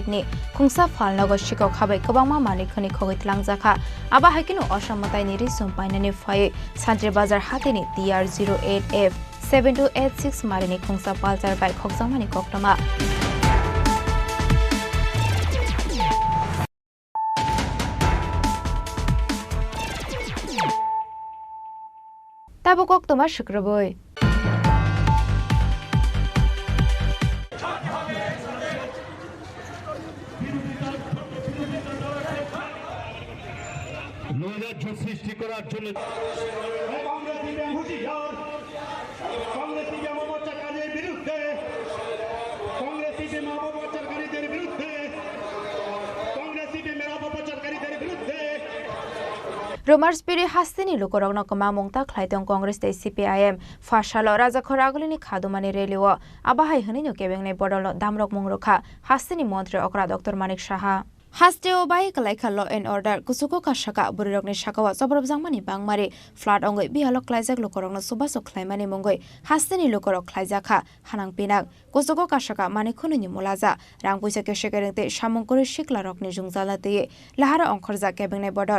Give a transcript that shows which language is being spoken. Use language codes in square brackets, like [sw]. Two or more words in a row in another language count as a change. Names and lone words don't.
[trp] ni Khungsa Phalnago Shiko Khabai Kabangma Manikhani Khogit Langjaka Aba Hakinu Oshamotai ni Risum Painani Phai Santir Bazar Hatini TR08F 7286 Marini Khungsa Palsar Bai Khoksamani Koktoma Tabo Koktoma Shukraboy [bn] নৈরাজ্য সৃষ্টি করার জন্য [trp] Rumors piri hastini lukorogno kama mongta khlaitong Congress te CPIM fashalo rajakhor agolini khadumani reliwo abahai hanino kebengne bodolo damrok mungrokha hastini mantri okra Dr. Manik Saha Hasteo bai kalaika [en] law and order [trp] kusuko kashaka burirokni shakawa sobrobjangmani bangmari flood ongoi bihalok klaijak lukorokno subasok khlaimani mongoi hasteni lukorok khlaijakha hanang pinak kusuko kashaka mani khununi mulaja rang puisa keshekerengte samongkori shiklarokni jungjalate lahara ongkhorja kebengnai bodol